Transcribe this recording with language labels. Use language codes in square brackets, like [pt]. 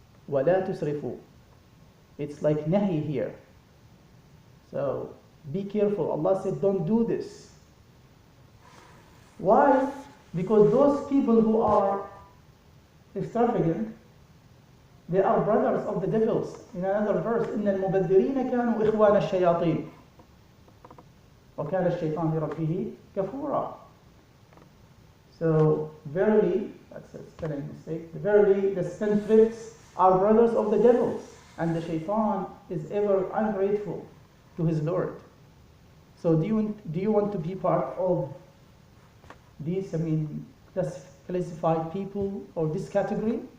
[ar] وَلَا تُسْرِفُوا. [en] It's like nahi here. So be careful. Allah said, don't do this. Why? Because those people who are extravagant, they are brothers of the devils. In another verse, [ar] إِنَّ الْمُبَذِّرِينَ كَانُوا إِخْوَانَ الشَّيَاطِينَ وَكَانَ الشَّيْطَانُ لِرَبِّهِ كَفُورًا. [en] So, verily, that's a spelling mistake, verily the spendthrifts are brothers of the devils, and the shaitan is ever ungrateful to his Lord. So do you want to be part of these, classified people or this category?